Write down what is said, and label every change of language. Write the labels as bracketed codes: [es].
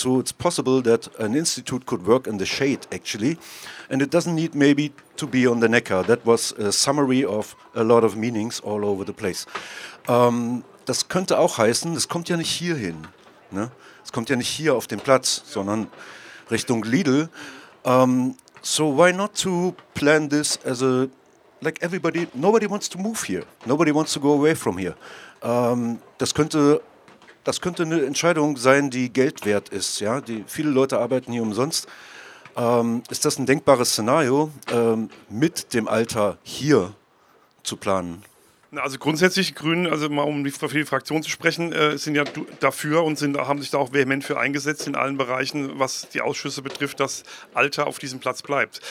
[en] So it's possible that an institute could work in the shade actually, and it doesn't need maybe to be on the Neckar. That was a summary of a lot of meanings all over the place. [de] Das könnte auch heißen, es kommt ja nicht hier hin, ne? Es kommt ja nicht hier auf den Platz, sondern Richtung Lidl. [en] So why not to plan this as a... Like everybody, nobody wants to move here. Nobody wants to go away from here. [de] Das könnte eine Entscheidung sein, die Geld wert ist. Ja? Die, viele Leute arbeiten hier umsonst. Ist das ein denkbares Szenario, mit dem Alter hier zu planen? Also grundsätzlich, Grünen, also mal um für die Fraktion zu sprechen, sind ja dafür und haben sich da auch vehement für eingesetzt in allen Bereichen, was die Ausschüsse betrifft, dass Alter auf diesem Platz bleibt.